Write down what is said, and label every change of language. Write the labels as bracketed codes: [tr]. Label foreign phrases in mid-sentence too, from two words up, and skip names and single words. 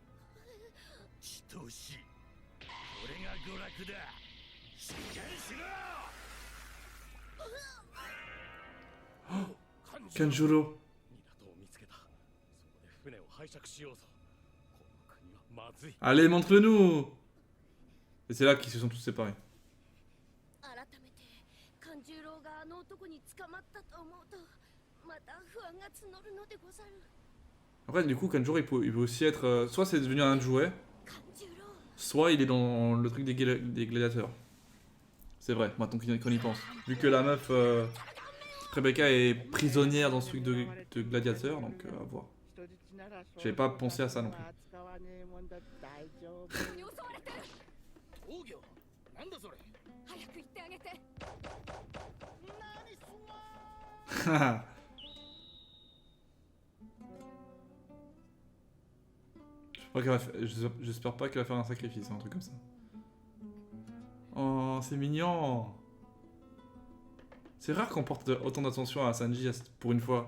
[ja] 血と死、これが娯楽だ。しっかりしろ。 [fr] Kanjuro. Allez, montre-le-nous. Et c'est là qu'ils se sont tous séparés. [ja] 改めて勘十郎郎があの男に捕まったと思うとまた不安が募るのでござる。 [fr] Après, du coup, Kanjuro, il peut aussi être... soit c'est devenu un jouet, 勘十郎 soit il est dans le truc des gladiateurs. C'est vrai, maintenant qu'on y pense. Vu que la meuf, Rebecca, est prisonnière dans ce truc de gladiateur, donc à voir. J'avais pas pensé à ça non plus. [ja] に襲われてる。王魚なんだそれ。早く行ってあげて。 [fr] J'espère pas qu'elle va faire un sacrifice, un truc comme ça. Oh, c'est mignon. C'est rare qu'on porte autant d'attention à Sanji pour une fois.